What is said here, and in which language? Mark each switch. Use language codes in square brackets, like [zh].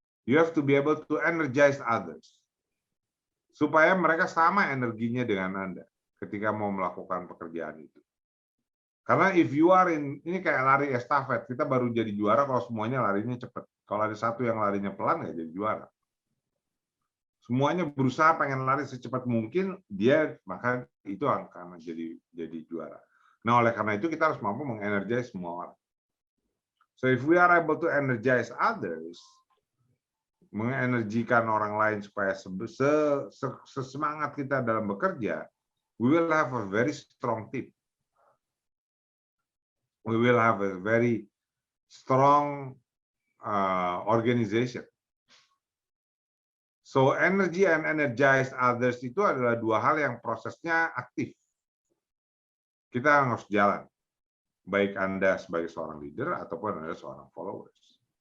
[en] You have to be able to energize others. [id] Supaya mereka sama energinya dengan Anda ketika mau melakukan pekerjaan itu. Karena [en] if you are [id] ini kayak lari estafet, kita baru jadi juara kalau semuanya larinya cepat. Kalau ada satu yang larinya pelan, nggak jadi juara. Semuanya berusaha pengen lari secepat mungkin, maka itu akan jadi juara. Nah, oleh karena itu kita harus mampu mengenergize semua orang. [en] So if we are able to energize others, [id] mengenergikan orang lain supaya sesemangat kita dalam bekerja, [en] we will have a very strong team. We will have a very strong organization. So energy and energize others [id] itu adalah dua hal yang prosesnya aktif. Kita harus jalan, baik Anda sebagai seorang leader ataupun Anda seorang followers.